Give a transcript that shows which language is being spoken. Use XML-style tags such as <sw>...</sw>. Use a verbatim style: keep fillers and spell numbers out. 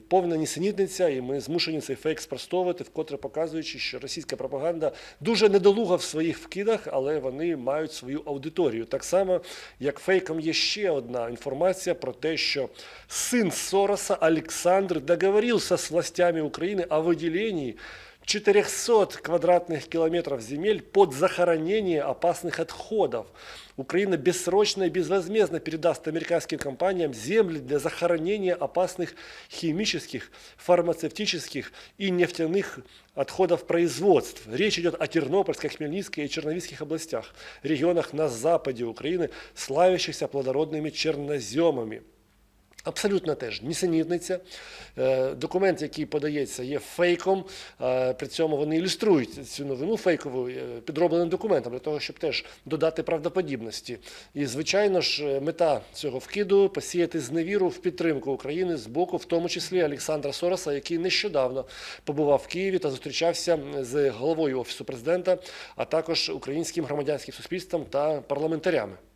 <uk>Повна нісенітниця, і ми змушені цей фейк спростовувати, вкотре показуючи, що російська пропаганда дуже недолуга в своїх вкидах, але вони мають свою аудиторію. Так само, як фейком є ще одна інформація про те, що</uk> <ru>сын Сороса Александр договорился с властями Украины о выделении четырехсот квадратных километров земель под захоронение опасных отходов. Украина бессрочно и безвозмездно передаст американским компаниям земли для захоронения опасных химических, фармацевтических и нефтяных отходов производств. Речь идет о Тернопольской, Хмельницкой и Черновицких областях, регионах на западе Украины, славящихся плодородными черноземами.</ru> <uk>Абсолютно теж нісенітниця. Документ, який подається, є фейком, при цьому вони ілюструють цю новину фейкову підробленим документом, для того, щоб теж додати правдоподібності. І, звичайно ж, мета цього вкиду – посіяти зневіру в підтримку України з боку, в тому числі Олександра Сороса, який нещодавно побував в Києві та зустрічався з головою Офісу Президента, а також українським громадянським суспільством та парламентарями.</uk>